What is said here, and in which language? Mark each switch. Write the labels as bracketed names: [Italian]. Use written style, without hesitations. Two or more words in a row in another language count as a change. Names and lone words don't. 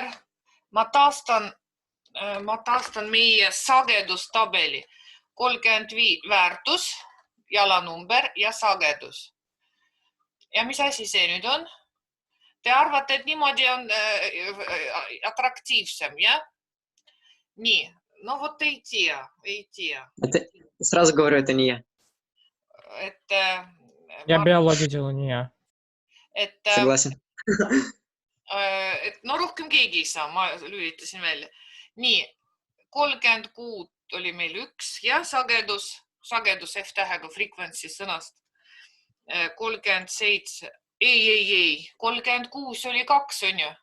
[Estonian] Ma taastan meie sagedustabeli. 35 väärtus, jalanumber ja sagedus. Ja mis asi see nüüd on? Te arvate, et niimoodi on atraktiivsem, jah? Nii, no vot ei tea. [Russian] Сразу говорю, это не я. Я bioloogia делаю, не я. Согласен. [Estonian] No rohkem keegi ei saa, ma lülitasin välja. Nii, 36 oli meil 1 ja sagedus F-tähega frequency sõnast. 37, ei, 36 oli 2, on ju.